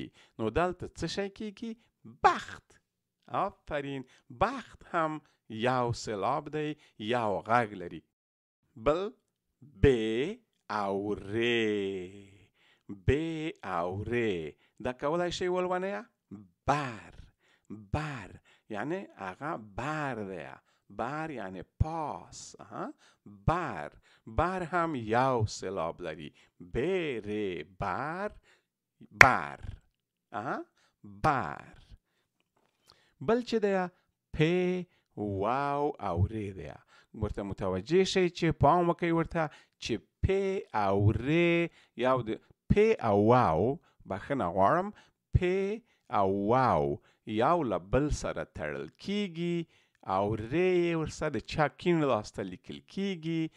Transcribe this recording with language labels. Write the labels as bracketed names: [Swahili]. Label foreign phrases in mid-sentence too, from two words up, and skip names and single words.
[Pashto] نو دلته څه شی کیږي؟ بخت. آفرین. بخت هم یو سلاب دی، یو غږ لري. بل ب او ر. ب او ر دا کولی شئ ولولئ؟ بر. بر یعنی هغه بر دی. بر یعنی پاس. بر. بر هم یو سلاب لري. ب ر بر. بر. بر. بل چې دی پ واو او ری دی. ورته متوجه شئ چې پام وکئ ورته چې پ او ری یو د پ او واو بخښنه غواړم پ او واو یو له بل سره تړل کیږي او ری ورسره د چا کیڼ لاس ته لیکل کیږي.